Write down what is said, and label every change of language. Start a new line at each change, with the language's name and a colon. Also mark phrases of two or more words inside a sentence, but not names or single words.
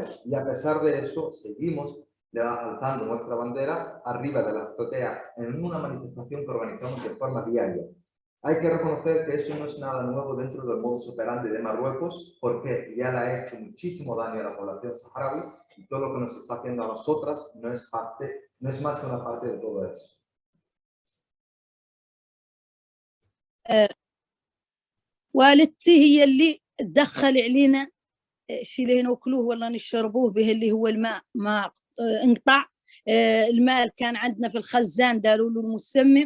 Spanish: Y a pesar de eso, seguimos alzando nuestra bandera arriba de la azotea en una manifestación que organizamos de forma diaria. Hay que reconocer que eso no es nada nuevo dentro del modus operandi de Marruecos, porque ya le ha hecho muchísimo daño a la población saharaui y todo lo que nos está haciendo a nosotras no es más que una parte de todo eso.
Arabic: والدتي هي اللي تدخل علينا الشيء اللي ناكلوه ولا نشربوه به اللي هو الماء، ما انقطع الماء كان عندنا في الخزان داروا له المسمم.